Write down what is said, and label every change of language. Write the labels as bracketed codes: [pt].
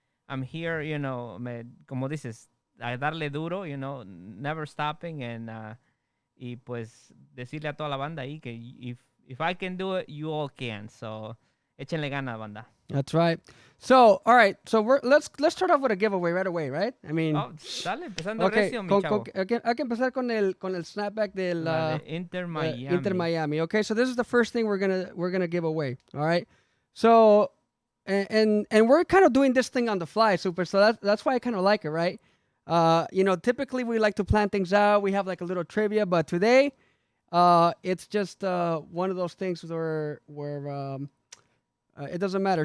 [en] I'm here, [es] como dices, a darle duro, [en] never stopping, and [es] y pues decirle a toda la banda ahí que [en] if I can do it, you all can. [es] So échenle ganas, banda. [en] That's right. So, all right. So let's start off with a giveaway right away, right? I mean, [es] dale, empezando recio, mi chavo. Hay que empezar con el snapback del Inter Miami. Inter Miami. [en] Okay, so this is the first thing we're gonna give away. All right. So, and we're kind of doing this thing on the fly, Super. So that's why I kind of like it, right? Typically we like to plan things out. We have like a little trivia, but today, it's just one of those things where it doesn't matter.